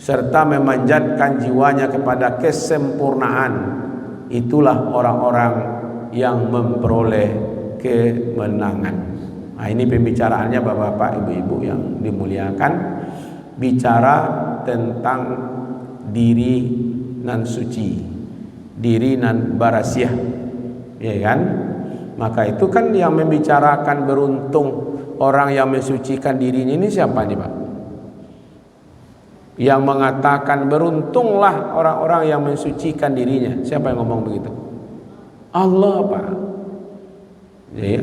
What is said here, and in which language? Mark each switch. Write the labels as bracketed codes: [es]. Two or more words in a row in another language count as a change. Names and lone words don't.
[id] serta memanjatkan jiwanya kepada kesempurnaan, itulah orang-orang yang memperoleh kemenangan. Nah, ini pembicaraannya Bapak-bapak, Ibu-ibu yang dimuliakan, bicara tentang [min] diri nan suci, diri nan barasiah, [id] ya kan? Maka itu kan yang membicarakan beruntung orang yang mensucikan dirinya ini siapa nih Pak? Yang mengatakan beruntunglah orang-orang yang mensucikan dirinya, siapa yang ngomong begitu? Allah Pak. Ya.